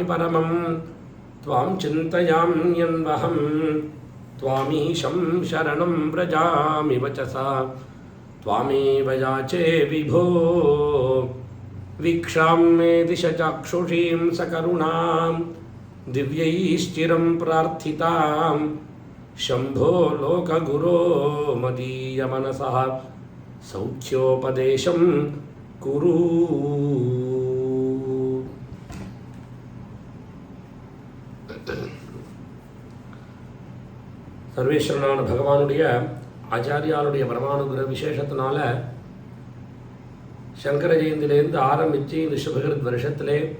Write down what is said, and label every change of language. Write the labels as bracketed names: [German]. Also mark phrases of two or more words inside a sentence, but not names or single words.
[Sanskrit] परमं त्वां चिन्तयाम्यन्वहं त्वामीशं शरणं व्रजामि वचसा त्वामेव याचे विभो वीक्षां मे दिशचाक्षुषीं सकरुणां दिव्यैश्चिरं प्रार्थितां शम्भो लोकगुरो मदीयमनसः सौख्योपदेशं कुरु. [Tamil] சர்வேஸ்வரனான பகவானுடைய ஆச்சாரியாளுடைய பரமானுகிர விசேஷத்தினால சங்கர ஜெயந்தியிலேருந்து ஆரம்பித்து இந்த சுபகிருத் வருஷத்திலே